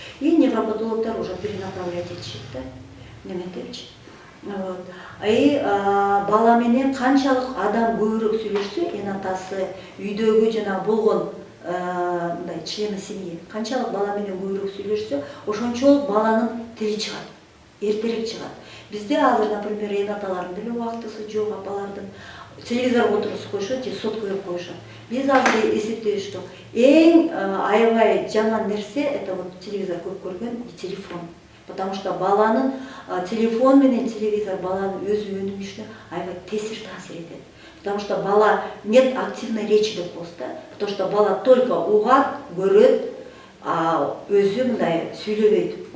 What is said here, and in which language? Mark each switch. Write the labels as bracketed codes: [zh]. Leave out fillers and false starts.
[ky] И невропатологдор уже перенаправлять этишет да, неметипчи. [ru] Вот. [ky] И бала менен канчалык адам көбүрөөк сүйлөшсө, атасы үйдөгү жана болгон мындай члены семьи, канчалык бала менен көбүрөөк сүйлөшсө, ошончолук баланын тили чыгат, эртерээк чыгат. Бизде азыр, например, аталардын деле убактысы жок, апалардын телевизорго отургузуп коюшат же сотку берип коюшат. Биз азыр эсептейбиз, что эң аябай жаман нерсе это вот телевизор көп көргөн и телефон. Потому что баланын телефон менен телевизор баланын өз өнүгүшүнө аябай таасир этет. Потому что бала [ru] нет активной речи [ky] деп коебуз да. Потому что бала только угат, көрөт, өзү мындай сүйлөбөйт.